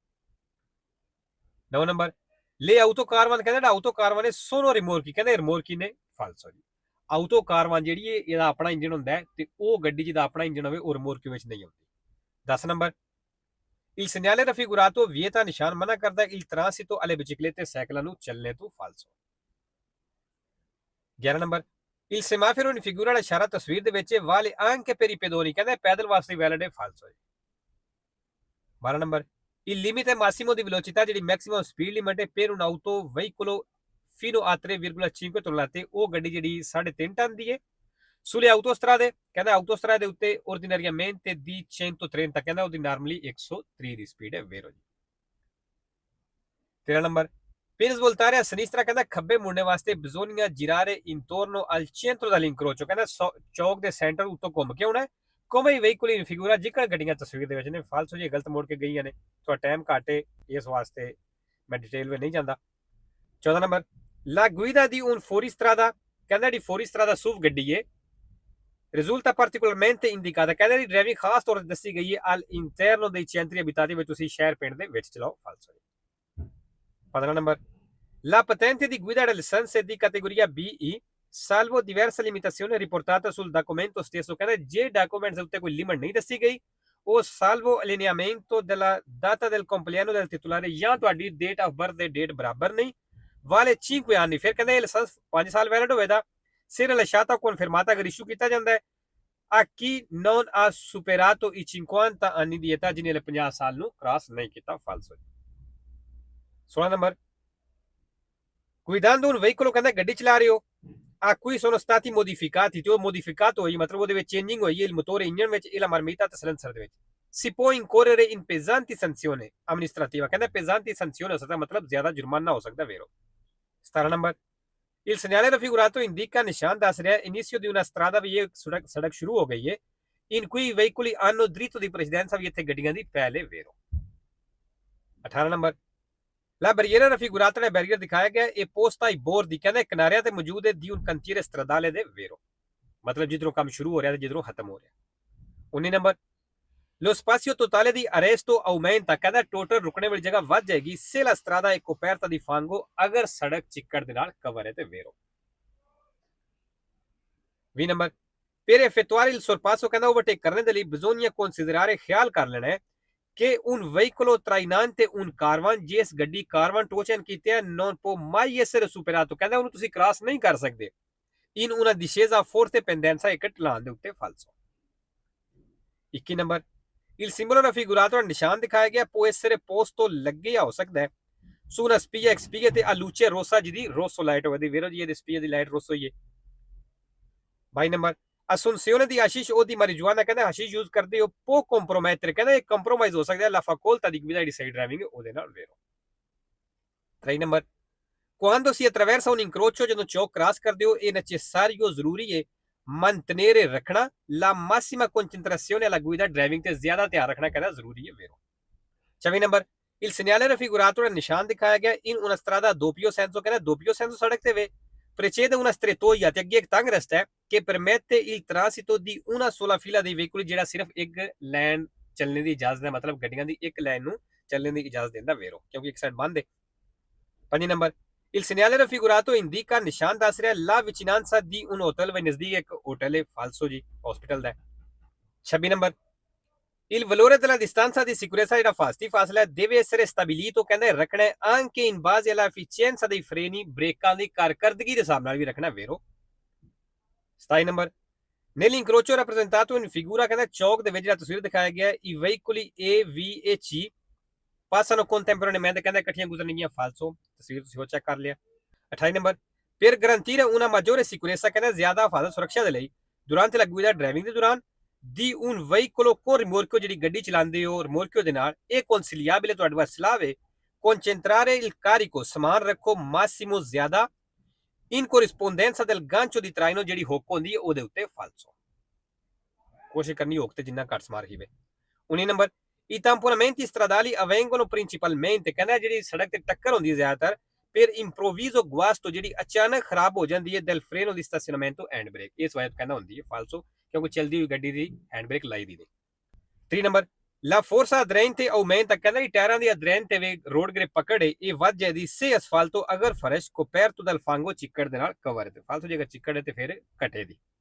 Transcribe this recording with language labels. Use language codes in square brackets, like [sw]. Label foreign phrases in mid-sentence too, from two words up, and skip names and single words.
[it] 9 ਨੰਬਰ, le autocaravan, [pa] ਕਹਿੰਦਾ ਜਿਹੜਾ [it] autocaravan sono rimorchi, [pa] ਕਹਿੰਦੇ ਰਿਮੋਰਕੀ ਨੇ ਫਾਲਸੋ ਜੀ। autocaravan ਜਿਹੜੀ ਹੈ ਇਹਦਾ ਆਪਣਾ ਇੰਜਨ ਹੁੰਦਾ ਹੈ ਤੇ ਉਹ ਗੱਡੀ ਜਿਹਦਾ ਆਪਣਾ ਇੰਜਨ ਹੋਵੇ ਉਹ ਰਿਮੋਰਕੀ ਵਿੱਚ ਨਹੀਂ ਆਉਂਦੀ। 10 ਨੰਬਰ, [it] il segnale raffigurato vieta, [pa] ਨਿਸ਼ਾਨ ਮਨਾ ਕਰਦਾ [it] il transito alle biciclette, [pa] ਸਾਈਕਲਾਂ ਨੂੰ ਚੱਲਣੇ ਤੋਂ ਫਾਲਸੋ। 11 ਨੰਬਰ, [it] il semaforo in figura, [pa] ਇਸ਼ਾਰਾ ਤਸਵੀਰ ਦੇ ਵਿੱਚ [it] vale anche per i pedoni, [pa] ਕਹਿੰਦਾ ਪੈਦਲ ਵਾਸਤੇ ਵੈਲਿਡ ਹੈ ਫਾਲਸੋ ਹੈ। 12 ਨੰਬਰ, [it] il limite massimo di velocità, ਜਿਹੜੀ [en] maximum speed limit [it] ਹੈ per un auto veicolo fino a 3,5 tonnellate, [pa] ਉਹ ਗੱਡੀ ਜਿਹੜੀ 3.5 ਟਨ ਦੀ ਹੈ। [it] sulle autostrade, ਕਹਿੰਦਾ autostrade [pa] ਦੇ ਉੱਤੇ [it] ordinariamente di 130, [pa] ਕਹਿੰਦਾ ਉਹਦੀ ਨਾਰਮਲੀ 103 ਦੀ ਸਪੀਡ ਹੈ ਵੇਰੋ ਜੀ। 13 ਨੰਬਰ, [it] per svoltare a sinistra, [pa] ਕਹਿੰਦਾ ਖੱਬੇ ਮੁੜਨੇ ਵਾਸਤੇ [it] bisogna girare intorno al centro dell'incrocio, [pa] ਕਹਿੰਦਾ ਚੌਕ ਦੇ ਸੈਂਟਰ ਉੱਤੋਂ ਘੁੰਮ ਕੇ ਆਉਣਾ [it] come i veicoli in figura, [pa] ਜਿਕਰ ਗੱਡੀਆਂ ਤਸਵੀਰ ਦੇ ਵਿੱਚ ਨੇ ਫਾਲਸੋ ਜੀ ਗਲਤ ਮੋੜ ਕੇ ਗਈਆਂ ਨੇ, ਥੋੜਾ ਟਾਈਮ ਘੱਟ ਹੈ ਇਸ ਵਾਸਤੇ ਮੈਂ ਡਿਟੇਲ ਵਿੱਚ ਨਹੀਂ ਜਾਂਦਾ। 14 ਨੰਬਰ, [it] la guida di un fuoristrada, [pa] ਕਹਿੰਦਾ ਜਿਹੜੀ fuoristrada SUV ਗੱਡੀ ਹੈ [it] risulta particolarmente indicata, [pa] ਕਹਿੰਦਾ ਦੀ ਡਰਾਈਵਿੰਗ ਖਾਸ ਤੌਰ ਤੇ ਦੱਸੀ ਗਈ ਹੈ [it] all'interno dei centri abitati, [pa] ਵਿੱਚ ਤੁਸੀਂ ਸ਼ਹਿਰ ਪਿੰਡ ਦੇ ਵਿੱਚ ਚਲਾਓ ਫਾਲਸੋ ਜੀ। 15 ਨੰਬਰ, [it] la patente di guida del licenza di categoria BE, salvo diversa limitazione riportata sul documento stesso, [pa] ਕਹਿੰਦਾ ਜੇ ਡਾਕੂਮੈਂਟਸ ਉੱਤੇ ਕੋਈ ਲਿਮਟ ਨਹੀਂ ਦੱਸੀ ਗਈ ਉਹ [it] salvo allineamento della data del compleanno del titolare, [pa] ਜਾਂ ਤੁਹਾਡੀ [en] date of birth [pa] ਦੇ ਡੇਟ ਬਰਾਬਰ ਨਹੀਂ ਵਾਲੇ 5 anni, ਫਿਰ ਕਹਿੰਦਾ ਇਹ ਲਾਇਸੈਂਸ 5 ਸਾਲ ਵੈਲਿਡ ਹੋਵੇਗਾ [it] se rilasciata o confermata, [pa] ਅਗਰ ਇਸ਼ੂ ਕੀਤਾ ਜਾਂਦਾ ਹੈ [it] a chi non ha superato i 50 anni di età, [pa] ਜਿਹਨੇ 50 ਸਾਲ ਨੂੰ ਕ੍ਰਾਸ ਨਹੀਂ ਕੀਤਾ ਫਾਲਸੋ। 16 ਨੰਬਰ, [it] guidando un veicolo, [pa] ਕਹਿੰਦਾ ਗੱਡੀ ਚਲਾ ਰਹੇ ਹੋ [it] a cui sono stati modificati, [pa] ਤੇ ਉਹ ਮੋਡੀਫਿਕਾto ਹੋਈ ਮਤਲਬ ਉਹਦੇ ਵਿੱਚ ਚੇਂਜਿੰਗ ਹੋਈ ਹੈ [it] il motore, [pa] ਇੰਜਨ ਵਿੱਚ [it] e la marmita, [pa] ਤੇ ਸਿਲੰਡਰ ਦੇ ਵਿੱਚ, [it] si può incorrere in pesanti sanzione amministrativa, [pa] ਕਹਿੰਦਾ [it] pesanti sanzione [pa] ਹੋ ਸਕਦਾ ਮਤਲਬ ਜ਼ਿਆਦਾ ਜੁਰਮਾਨਾ ਹੋ ਸਕਦਾ ਵੇਰੋ। 17 ਨੰਬਰ, [it] il segnale raffigurato indica [pa] ਨਿਸ਼ਾਨ ਦੱਸ ਰਿਹਾ [it] inizio di una strada [pa] ਵੀ ਇਹ ਸੜਕ ਸ਼ੁਰੂ ਹੋ ਗਈ ਹੈ [it] in cui i veicoli hanno diritto di precedenza [pa] ਵੀ ਇੱਥੇ ਗੱਡੀਆਂ ਦੀ ਪਹਿਲੇ ਵੇਰੋ। 18 ਨੰਬਰ, [it] la barriera raffigurata [pa] ਨੇ ਬੈਰੀਅਰ ਦਿਖਾਇਆ ਗਿਆ ਇਹ [it] posta ai bordi [pa] ਕਹਿੰਦੇ ਕਿਨਾਰਿਆਂ ਤੇ ਮੌਜੂਦ ਹੈ [it] di un cantiere stradale [pa] ਦੇ ਵੇਰੋ, ਮਤਲਬ ਜਿੱਧਰੋਂ ਕੰਮ ਸ਼ੁਰੂ ਹੋ ਰਿਹਾ ਤੇ ਜਿੱਧਰੋਂ ਖਤਮ ਹੋ ਰਿਹਾ। 19 ਨੰਬਰ, [it] lo spazio totale di arresto aumenta [pa] ਕਹਿੰਦਾ ਟੋਟਲ ਰੁਕਣੇ ਵਾਲੀ ਜਗ੍ਹਾ ਵੱਧ ਜਾਏਗੀ [it] se la strada è coperta di fango [pa] ਅਗਰ ਸੜਕ ਚਿੱਕੜ ਦੇ ਨਾਲ ਕਵਰ ਹੈ ਤੇ ਵੇਰੋ। 20 ਨੰਬਰ, [it] per effettuare il sorpasso [pa] ਕਹਿੰਦਾ ਓਵਰਟੇਕ ਕਰਨ ਦੇ ਲਈ [it] bisogna considerare [pa] ਖਿਆਲ ਕਰ ਲੈਣਾ ਹੈ [it] che un veicolo trainante un caravan [pa] ਜਿਸ ਗੱਡੀ ਕਾਰਵਾਨ ਟੋਚਨ ਕੀਤੇ [it] non può mai essere superato [pa] ਕਹਿੰਦਾ ਉਹਨੂੰ ਤੁਸੀਂ ਕ੍ਰਾਸ ਨਹੀਂ ਕਰ ਸਕਦੇ [it] in una discesa forte pendenza [pa] ਇੱਕ ਢਲਾਨ ਦੇ ਉੱਤੇ ਫਾਲਸੋ। 21 ਨੰਬਰ, [it] il simbolo raffigurato [pa] ਨਿਸ਼ਾਨ ਦਿਖਾਇਆ ਗਿਆ [it] può essere posto [pa] ਲੱਗੇ ਹੋ ਸਕਦਾ ਹੈ [it] su una spia ex spia [pa] ਤੇ [it] a luce rossa [pa] ਜਿਹਦੀ rosso ਲਾਈਟ ਹੋਵੇ ਦੀ ਵੇਰੋ ਜੀ ਇਹਦੀ spia ਦੀ ਲਾਈਟ rosso ਹੀ ਹੈ। 22 ਨੰਬਰ, [it] assunzione di hashish o di marijuana [pa] ਕਹਿੰਦਾ hashish ਯੂਜ਼ ਕਰਦੇ ਹੋ [it] può compromettere [pa] ਕਹਿੰਦਾ ਇਹ ਕੰਪਰੋਮਾਈਜ਼ ਹੋ ਸਕਦਾ ਹੈ [it] la facoltà di guida di [en] side driving [pa] ਉਹਦੇ ਨਾਲ ਵੇਰੋ। 23 ਨੰਬਰ, [it] quando si attraversa un incrocio [pa] ਜਦੋਂ ਚੌਕ ਕ੍ਰਾਸ ਕਰਦੇ ਹੋ ਇਹ necessario ਜ਼ਰੂਰੀ ਹੈ mantenere ਰੱਖਣਾ [it] la massima concentrazione alla guida [pa] driving ਤੇ ਜ਼ਿਆਦਾ ਧਿਆਨ ਰੱਖਣਾ ਕਹਿੰਦਾ ਜ਼ਰੂਰੀ ਹੈ ਵੇਰੋ। 24 ਨੰਬਰ, [it] il segnale raffigurato [pa] ਨਿਸ਼ਾਨ ਦਿਖਾਇਆ ਗਿਆ [it] in una strada doppio senso [pa] ਕਹਿੰਦਾ [it] doppio senso [pa] ਸੜਕ ਤੇ ਵੇ [it] precede una strettoia [pa] ਤੇ ਅੱਗੇ ਇੱਕ ਤੰਗ ਰਸਤਾ ਹੈ [it] che permette il transito di una sola fila dei veicoli [pa] ਜਿਹੜਾ ਸਿਰਫ ਇੱਕ ਲਾਈਨ ਚੱਲਣ ਦੀ ਇਜਾਜ਼ਤ ਹੈ ਮਤਲਬ ਗੱਡੀਆਂ ਦੀ ਇੱਕ ਲਾਈਨ ਨੂੰ ਚੱਲਣ ਦੀ ਇਜਾਜ਼ਤ ਦਿੰਦਾ ਵੇਰੋ ਕਿਉਂਕਿ ਇੱਕ ਸਾਈਡ ਬੰਦ ਹੈ। 5 ਨੰਬਰ, [it] il segnale raffigurato indica [pa] ਨਿਸ਼ਾਨ ਦੱਸ ਰਿਹਾ [it] la vicinanza di un hotel [pa] ਵੇ ਨਜ਼ਦੀਕ ਇੱਕ ਹੋਟਲ ਹੈ ਫਾਲਸੋ ਜੀ ਹਸਪੀਟਲ ਦਾ। 26 ਨੰਬਰ, [it] il valore della distanza di sicurezza [pa] ਜਿਹੜਾ ਫਾਸਤੀ ਫਾਸਲਾ ਹੈ [it] deve essere stabilito [pa] ਕਹਿੰਦੇ ਰੱਖਣਾ ਹੈ [it] anche in base alla efficienza dei freni [pa] ਬ੍ਰੇਕਾਂ ਦੀ ਕਾਰਕਰਦਗੀ ਦੇ ਹਿਸਾਬ ਨਾਲ ਵੀ ਰੱਖਣਾ ਵੇਰੋ। 27 ਨੰਬਰ, [it] nell'incrocio rappresentato in figura [pa] ਕਹਿੰਦਾ ਚੌਕ ਦੇ ਵਿੱਚ ਜਿਹੜਾ ਤਸਵੀਰ ਦਿਖਾਇਆ ਗਿਆ ਹੈ [it] i veicoli A V e C passano contemporaneamente [pa] ਕਹਿੰਦਾ ਇਕੱਠੀਆਂ ਗੁਜ਼ਰਨਗੀਆਂ ਫਾਲਸੋ ਤਸਵੀਰ ਤੁਸੀਂ ਉਹ ਚੈੱਕ ਕਰ ਲਿਆ। 28 ਨੰਬਰ, [it] per garantire una maggiore sicurezza [pa] ਕਹਿੰਦਾ ਜ਼ਿਆਦਾ ਹਿਫਾਜ਼ਤ ਸੁਰੱਖਿਆ ਦੇ ਲਈ [it] durante la guida [pa] driving ਦੇ ਦੌਰਾਨ [it] di un veicolo con rimorchio [pa] ਜਿਹੜੀ ਗੱਡੀ ਚਲਾਉਂਦੇ ਹੋ rimorchio ਦੇ ਨਾਲ ਇਹ consigliabile ਤੁਹਾਡੇ ਵਾਸਤੇ ਸਲਾਹ ਹੈ [it] concentrare il carico [pa] ਸਮਾਨ ਰੱਖੋ massimo ਜ਼ਿਆਦਾ [it] in corrispondenza del gancio di traino [pa] ਜਿਹੜੀ ਹੁੱਕ ਹੁੰਦੀ ਹੈ ਉਹਦੇ ਉੱਤੇ ਫਾਲਸੋ ਕੋਸ਼ਿਸ਼ ਕਰਨੀ ਹੁੱਕ ਤੇ ਜਿੰਨਾ ਘੱਟ ਸਮਾਰ ਹੀਵੇ। 19 ਨੰਬਰ, [it] i tamponamenti stradali avvengono principalmente [pa] ਕਹਿੰਦਾ ਜਿਹੜੀ ਸੜਕ ਤੇ ਟੱਕਰ ਹੁੰਦੀ ਹੈ ਜ਼ਿਆਦਾਤਰ [it] per improvviso guasto [pa] ਜਿਹੜੀ ਅਚਾਨਕ ਖਰਾਬ ਹੋ ਜਾਂਦੀ ਹੈ [it] del freno di stazionamento [en] and brake [pa] ਇਸ ਵਜ੍ਹਾ ਤੋਂ ਕਹਿੰਦਾ ਹੁੰਦੀ ਹੈ ਫਾਲਸੋ ਕਿਉਂਕਿ ਚਲਦੀ ਹੋਈ ਗੱਡੀ ਦੀ [en] hand brake [pa] ਲਾਈ ਦੀ ਨਹੀਂ। 3 ਨੰਬਰ, [it] la forza aderente aumenta [pa] ਕਹਿੰਦਾ ਜੀ ਟਾਇਰਾਂ ਦੀ ਅਧਰੈਂਟ ਤੇ [en] road grip [pa] ਪਕੜ ਹੈ ਇਹ ਵੱਧ ਜਾਂਦੀ [it] se asfalto [pa] ਅਗਰ ਫਰਸ਼ [it] coperto dal fango [pa] ਚਿੱਕੜ ਦੇ ਨਾਲ ਕਵਰ ਹੈ ਤੇ ਫਾਲਤੂ ਜੇ ਅਗਰ ਚਿੱਕੜ ਹੈ ਤੇ ਫਿਰ ਘਟੇ ਦੀ।